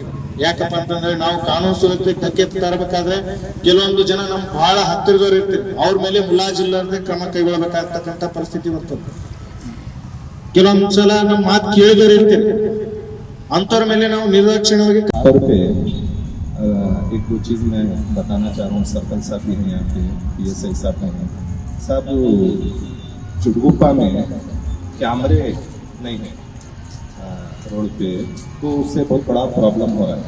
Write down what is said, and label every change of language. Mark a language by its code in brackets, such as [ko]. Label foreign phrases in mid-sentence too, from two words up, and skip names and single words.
[kn] ಯಾಕಪ್ಪ ಅಂತಂದ್ರೆ ನಾವು ಕಾನೂನು ಸುವ್ಯವಸ್ಥೆ ಧಕ್ಕೆ ತರಬೇಕಾದ್ರೆ ಕೆಲವೊಂದು ಜನ ನಮ್ ಬಹಳ ಹತ್ತಿರದವ್ರು ಇರ್ತೀವಿ, ಅವ್ರ ಮೇಲೆ ಮುಲಾಜಿಲ್ಲದೆ ಕ್ರಮ ಕೈಗೊಳ್ಳಬೇಕಾಗ್ತಕ್ಕಂಥ ಪರಿಸ್ಥಿತಿ ಬರ್ತದೆ. ಕೆಲವೊಂದ್ಸಲ ನಮ್ ಮಾತು ಕೇಳಿದವ್ರು ಇರ್ತೀವಿ, ಅಂತವ್ರ ಮೇಲೆ ನಾವು ನಿರ್ದಾಕ್ಷಿಣ್ಯವಾಗಿ [hi] एक दो चीज मैं बताना चाह रहा हूँ। सरपंच साहब भी हैं, यहाँ पे PSI साहब हैं। साहब चितगुप्पा में कैमरे नहीं है रोड पे, तो उससे बहुत बड़ा प्रॉब्लम हो रहा है।